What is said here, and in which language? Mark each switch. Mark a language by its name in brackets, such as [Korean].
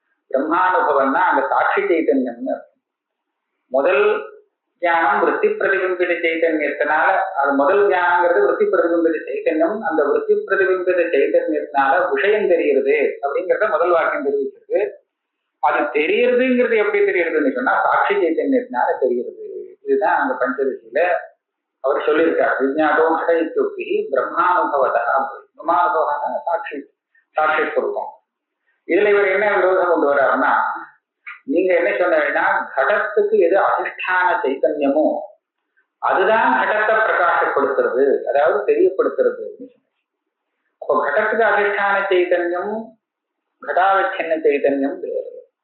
[Tamil] பிரம்மானுபவம்னா அங்க சாட்சி சைத்தன்யம்னு முதல் ஞானம் விருத்தி பிரதிபிம்பித சைத்தன்யத்தினால, அது முதல் ஞானங்கிறது விருத்தி பிரதிபிம்பித சைத்தன்யம். அந்த விருத்தி பிரதிபிம்பித சைத்தன்யத்தினால விஷயம் தெரிகிறது அப்படிங்கிறத முதல் வாக்கியம் தெரிவிக்கிறது. அது தெரியறதுங்கிறது எப்படி தெரியுறதுன்னு சொன்னா சாட்சி சைத்தன்யத்தினால தெரிகிறது. இதுதான் அந்த பஞ்சதசியில அவர் சொல்லியிருக்கார். [Sanskrit] விஜ்ஞாதோ घट इत्युक्ति பிரம்மானுபவதः. [Tamil] பிரம்மானுபவம்னா சாட்சி ஸ்வரூபம். இதுல இவர் என்ன விரோதம் கொண்டு வர்றாருன்னா, நீங்க என்ன சொன்னீங்கன்னா கடத்துக்கு எது அதிஷ்டான சைத்தன்யமோ அதுதான் கடத்தை பிரகாசப்படுத்துறது, அதாவது தெரியப்படுத்துறது. அப்போ கடத்துக்கு அதிஷ்டான சைத்தன்யம் கடாவச்சின்ன சைத்தன்யம் வேறு.